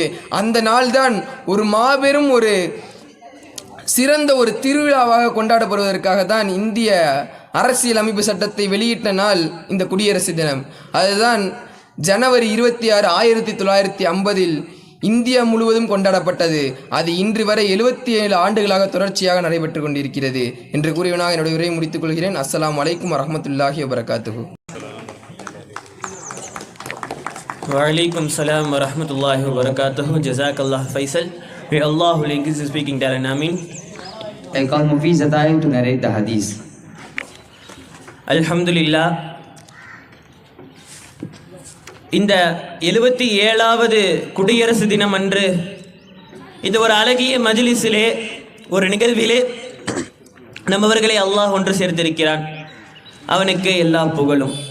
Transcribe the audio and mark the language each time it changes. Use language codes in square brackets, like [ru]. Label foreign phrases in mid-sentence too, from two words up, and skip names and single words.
[ta] அந்த நாள் தான் ஒரு மாபெரும் ஒரு சிறந்த ஒரு திருவிழாவாக கொண்டாடப்படுவதற்காக தான் இந்திய அரசியல் அமைப்பு சட்டத்தை வெளியிட்ட நாள் இந்த குடியரசு தினம். அதுதான் ஜனவரி 26, 1950 இந்தியா முழுவதும் கொண்டாடப்பட்டது. அது இன்று வரை 77 ஆண்டுகளாக தொடர்ச்சியாக நடைபெற்று கொண்டிருக்கிறது என்று கூறியவனாக என்னுடைய உரையை முடித்துக் கொள்கிறேன். [ar] السلام عليكم ورحمة الله وبركاته. وعليكم السلام ورحمة الله وبركاته. [en] Jazakallah Faisal. May Allah who is speaking there and Amin. I call Mufiz Ataim to narrate the hadith. [ta] அல்ஹம்துலில்லாஹ். இந்த 77வது குடியரசு தினம் அன்று இந்த ஒரு அழகிய மஜ்லிஸிலே ஒரு நிகழ்விலே நம்மவர்களை அல்லாஹ் ஒன்று சேர்த்திருக்கிறான். அவனுக்கு எல்லா புகழும்.